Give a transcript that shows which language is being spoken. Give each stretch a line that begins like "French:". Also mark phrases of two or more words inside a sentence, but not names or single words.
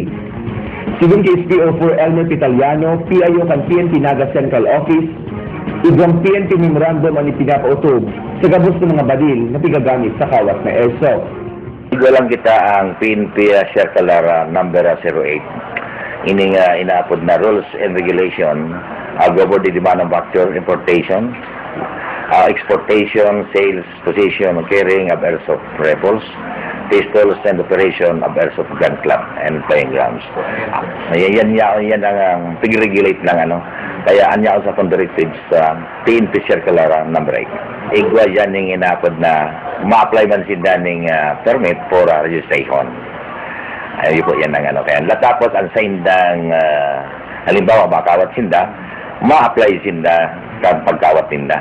Bikol: Sigun kay SPO4 Elmer Pitaliano, PIO kan PNP Naga Central Office, igwang PNP memorandum ang ipinapautog sa gabos ng mga badil na pigagamit sa kawat na airsoft. Igualang kita ang PNP Circular number 08. Ining inaapod na
English: rules and regulation govern the manufacture, importation, exportation, sales, possession, carrying of airsoft rifles, pistols, and operation of airsoft gun club and playing grounds.
Bikol: Yan ang pig-regulate ng kaya anya ako sa directives sa PNP Circular number 8. Igwa yan yung inapod na ma-apply man si daning
English: permit for registration.
Bikol: Ayun po yan ang kaya latapos ang sindang halimbawa makawat sinda, ma-apply sinda kang pagkawat sinda.